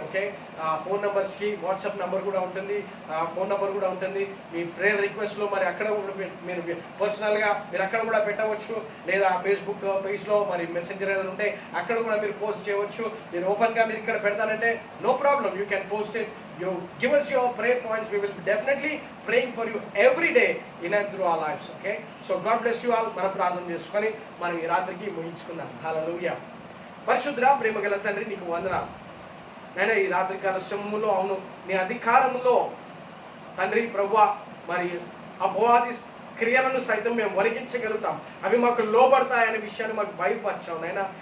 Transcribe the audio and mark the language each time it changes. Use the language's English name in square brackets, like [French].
[Telugu] Okay, phone నెంబర్స్కి WhatsApp number కూడా ఉంటుంది, ఫోన్ నెంబర్ కూడా ఉంటుంది. మీ ప్రేయర్ రిక్వెస్ట్లో మరి అక్కడ మీరు పర్సనల్గా మీరు అక్కడ కూడా పెట్టవచ్చు, లేదా ఫేస్బుక్ పేజ్లో మరి మెసెంజర్ ఏదైనా ఉంటే అక్కడ కూడా మీరు పోస్ట్ చేయవచ్చు. మీరు ఓపెన్గా మీరు ఇక్కడ పెడతానంటే [English] No problem, you can post it. You give us your prayer points. We will be definitely praying for you every day in and through our lives. Okay, so God bless you all. [Telugu] మనం ప్రార్థన చేసుకొని మనం ఈ రాత్రికి ముగించుకుందాం. హల్లెలూయా. పరిశుద్ధుడా, ప్రేమగల తండ్రి, నీకు వందనాలు నాయనా. ఈ రాత్రి కాల సమయంలో అవును నీ అధికారంలో తండ్రి ప్రభువా, మరి అపవాది క్రియలను సైతం మేము వణికించగలుగుతాం, అవి మాకు లోబడతాయనే విషయాన్ని మాకు బయలుపరిచావు నాయనా.